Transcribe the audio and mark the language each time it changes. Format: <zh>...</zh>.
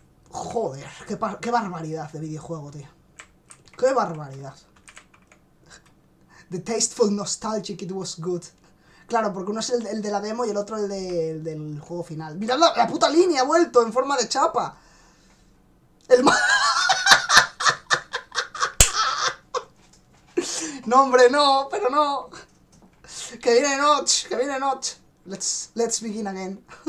<es>Joder, qué barbaridad de videojuego, tío. Qué barbaridad.</es> <en>The tasteful nostalgic, it was good.</en> <es>Claro, porque uno es el de la demo y el otro el del juego final. Mirad la puta línea, ha vuelto en forma de chapa. El No, hombre, no, pero no. Que viene Notch, que viene Notch.</es> <en>Let's begin again.</en>